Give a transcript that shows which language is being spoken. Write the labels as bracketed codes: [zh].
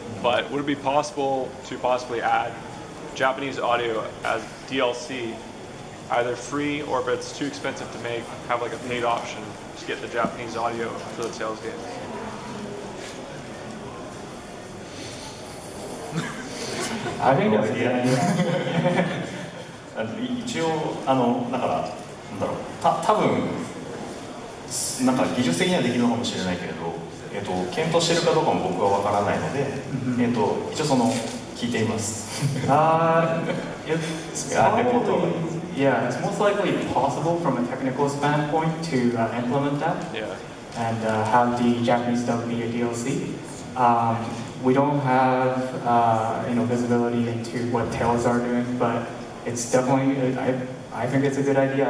[en] But would it be possible to possibly add Japanese audio as DLC, either free or if it's too expensive to make, have like a paid option to get the Japanese audio for the Tales game? I think that's a good idea. [ja] 一応だからなんだろう多分なんか技術的にはできるのかもしれないけれど、検討しているかどうかも僕はわからないので、一応その聞いています。 [en] It's probably, yeah, it's most likely possible from a technical standpoint to implement that. Yeah. And have the Japanese dub be a DLC. We don't have visibility into what Tales are doing, but it's definitely I think it's a good idea.